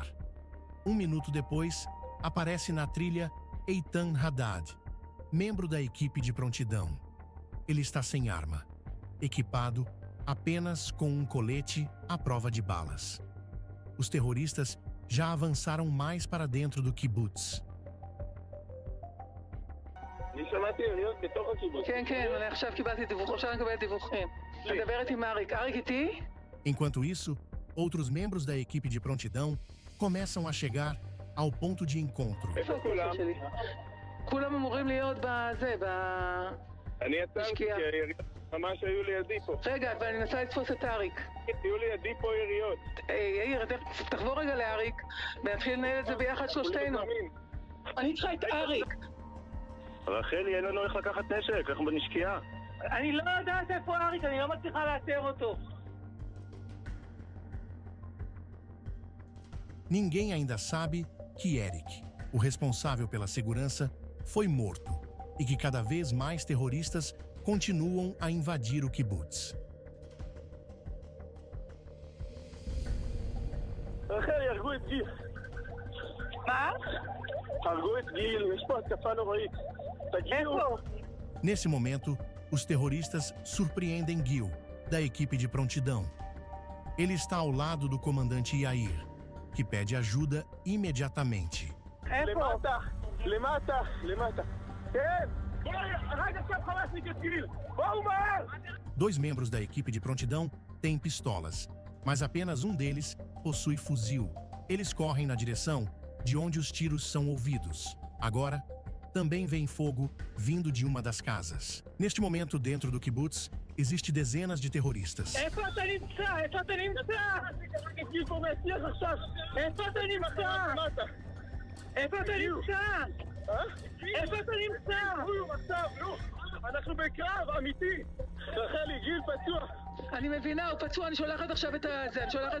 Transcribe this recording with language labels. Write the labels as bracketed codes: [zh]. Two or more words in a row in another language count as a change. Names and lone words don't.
[pt] 1 minuto depois, aparece na trilha Eitan Haddad, membro da equipe de prontidão. Ele está sem arma, equipado apenas com um colete à prova de balas. Os terroristas já avançaram mais para dentro do kibbutz. [he] אני שמעתי יריות בתוך הקיבוץ. כן, אני עכשיו קיבלתי דיווח, עכשיו אני מקבלת דיווחים. מדברת עם אריק. אריק איתי? [pt] Enquanto isso, outros membros da equipe de prontidão começam a chegar ao ponto de encontro. [he] איפה כולם? כולם אמורים להיות בזה, אני יצאתי כי היריות ממש היו לידי פה. רגע, ואני מנסה לתפוס את אריק. היו לידי פה יריות. יאיר, תחבור רגע לאריק, ונתחיל לנהל את זה ביחד שלושתנו. אני צריכה את אריק. רחלי, אין לנו איך לקחת נשק, אנחנו בנשקייה. אני לא יודעת איפה אריק, אני לא מצליחה לאתר אותו. [pt] Ninguém ainda sabe que Eric, o responsável pela segurança, foi morto e que cada vez mais terroristas continuam a invadir o kibbutz. [he] רחלי, הרגו את גיל. מה? הרגו את גיל, יש פה התקפה נוראית. תגיעו. [pt] Nesse momento, os terroristas surpreendem Gil, da equipe de prontidão. Ele está ao lado do comandante Yair, que pede ajuda imediatamente. [he] למטה, למטה, למטה. כן! רק עכשיו חמאסניק את גיל! בואו מהר! [pt] 2 membros da equipe de prontidão têm pistolas, mas apenas um deles possui fuzil. Eles correm na direção de onde os tiros são ouvidos. Agora, também veem fogo vindo de uma das casas. Neste momento, dentro do kibbutz, existe dezenas de terroristas. [he] איפה אתה נמצא? איפה אתה נמצא? איפה אתה נמצא? איפה אתה נמצא? איפה אתה נמצא? אנחנו בקרב, אמיתי. רחלי, גיל פצוע. אני מבינה, הוא פצוע, אני שולחת עכשיו את זה, אני שולחת...